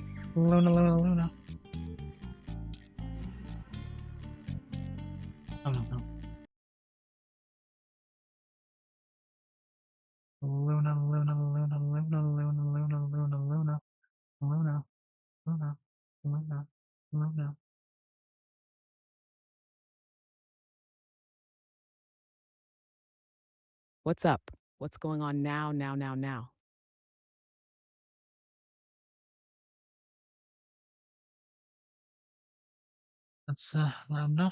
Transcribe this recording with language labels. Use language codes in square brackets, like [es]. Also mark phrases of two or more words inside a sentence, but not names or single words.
[en] Luna, Luna, Luna. Oh, no, no. Luna, Luna, Luna, Luna, Luna, Luna, Luna, Luna, Luna, Luna, Luna, Luna. What's up? What's going on now? That's loud enough.